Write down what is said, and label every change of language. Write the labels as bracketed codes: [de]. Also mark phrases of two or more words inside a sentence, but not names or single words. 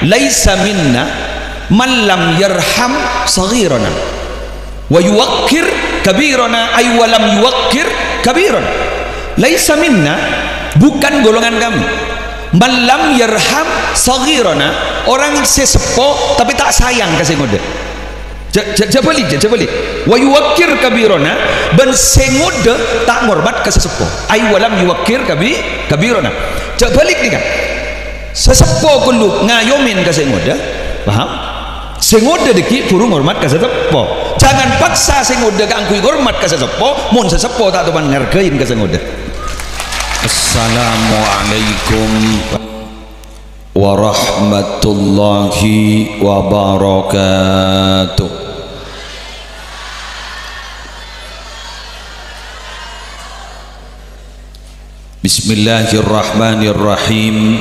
[ar] ليس منا من لم يرحم صغيرنا ويوقر كبيرنا أي ولم يوقر كبيرنا. ليس منا, [id] bukan golongan kami, [ar] من لم يرحم صغيرنا, [mad] orang sesepo tapi tak sayang kasih ngode. Jabalik [ar] ويوقر كبيرنا, [mad] ben sengode tak ngormat ke sesepo [ar] أي ولم يوقر كبيرنا. [mad] Jabalik nih kan, sesepo kudu ngayomin kasih ngode, paham? Sengoda deki puru ngormat ka sesepo. [id] Jangan paksa [mad] sengoda ka angkui ngormat ka sesepo, mun sesepo tak teman ngargain ka sengoda. [ar] السلام عليكم ورحمة الله وبركاته. بسم الله الرحمن الرحيم.